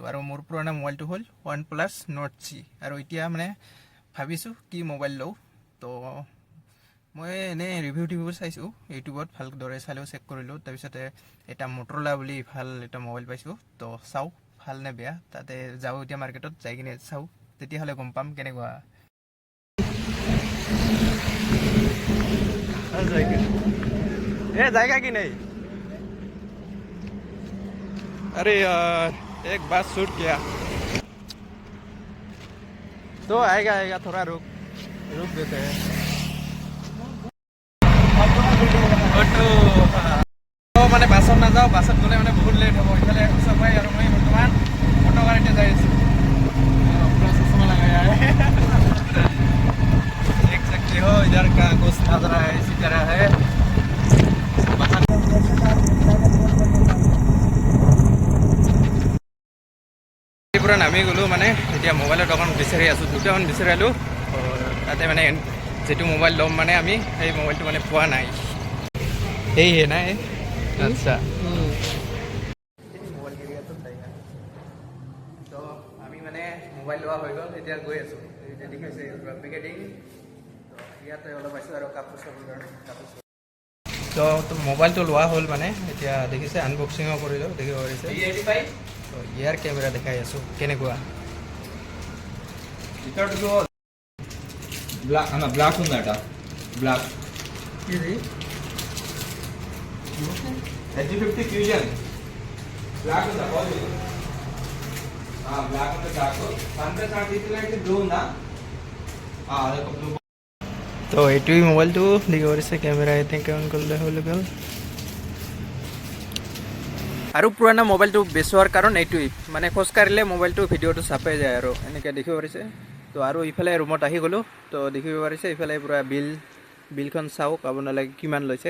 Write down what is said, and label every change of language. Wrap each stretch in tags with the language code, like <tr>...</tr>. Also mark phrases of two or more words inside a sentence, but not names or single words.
<as>আৰু মোৰ পুৰণা মোবাইলটো হ'ল OnePlus Nord C। আৰু এতিয়া মানে ভাবিছোঁ কি মোবাইল লওঁ। তো মই এনেই ৰিভিউ চাইছোঁ ইউটিউবত, ভালদৰে চালেও চেক কৰিলোঁ। তাৰপিছতে এটা মটৰলা বুলি ভাল এটা মোবাইল পাইছোঁ। তো চাওঁ ভাল নে বেয়া, তাতে যাওঁ এতিয়া মাৰ্কেটত, যাই কিনে চাওঁ, তেতিয়াহ'লে গম পাম কেনেকুৱা।</as> <hi>जाएगा कि नहीं? अरे यार एक बात शूट किया तो आएगा थोड़ा रुक देते हैं।</hi> <as>तो মানে বাছত নাযাওঁ, বাছত গ'লে মানে বহুত লেট হ'ব। ইফালে সঁচাকৈ আৰু মই বৰ্তমান অটো গাড়ীতে যাই আছোঁ।</as> <hi>पूरा चश्मा लगाया है। देख सकते हो इधर का कुछ नज़ारा है, इसी तरह है।</hi> <as>পুৰা নামি গ'লোঁ, মানে এতিয়া মোবাইলৰ দোকান বিচাৰি আছোঁ। দুটামান বিচাৰিলোঁ, তাতে মানে যিটো মোবাইল ল'ম মানে আমি সেই মোবাইলটো মানে পোৱা নাই। এই নাই আচ্ছা তো আমি মানে মোবাইল লোৱা হৈ গ'ল, এতিয়া গৈ আছোঁ। দেখিছে পেকেটিং, ইয়াতে অলপ পাইছোঁ আৰু কাপোৰ চাপোৰ কাৰণে তো মোবাইলটো লোৱা হ'ল। মানে এতিয়া দেখিছে আনবক্সিঙো কৰিলোঁ, দেখিব পাৰিছে। তো ইয়াৰ কেমেৰা দেখাই আছোঁ কেনেকুৱা।</as> <te>బ్లాక్ ఉందట, బ్లాక్ ఇది H50 ఫ్యూజన్ బ్లాక్ ఉందా? బ్లాక్ ఉంది, బ్లాక్ సన్ప్లస్ ఆ తీసుకుంటే బ్లూ ఉందా? అదొక బ్లూ।</te> <as>তো এইটোৱেই মোবাইলটো দেখিব পাৰিছে, কেমেৰা এনেকৈ অন কৰিলে হৈ গ'ল। আৰু পুৰণা মোবাইলটো বেচোৱাৰ কাৰণ এইটোৱেই, মানে খোজকাঢ়িলে মোবাইলটো ভিডিঅ'টো চাপে যায় আৰু এনেকৈ দেখিব পাৰিছে। তো আৰু ইফালে ৰুমত আহি গ'লোঁ, তো দেখিব পাৰিছে ইফালে পূৰা বিলখন চাওক আপোনালোকে কিমান লৈছে।</as>